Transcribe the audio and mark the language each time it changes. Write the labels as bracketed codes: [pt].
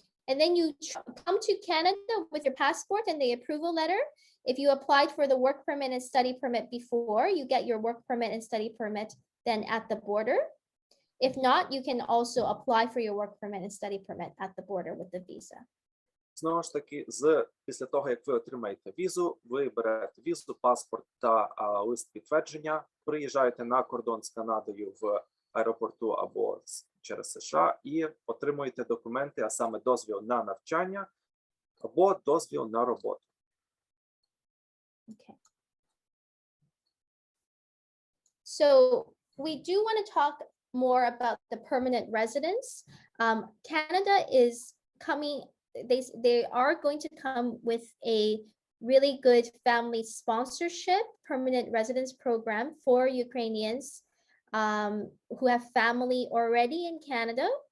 [en] And then you come to Canada with your passport and the approval letter. If you applied for the work permit and study permit before, you get your work permit and study permit then at the border. If not, you can also apply for your work permit and study permit at the border with the visa. [uk] Знову ж таки, після того, як ви отримаєте візу, ви берете візу, паспорт та лист підтвердження, приїжджаєте на кордон з Канадою в аеропорту або через США і отримуєте документи, а саме дозвіл на навчання або дозвіл на роботу. [en] Okay. So we do want to talk more about the permanent residence. Canada is coming, they are going to come with a really good family sponsorship permanent residence program for Ukrainians who have family already in Canada.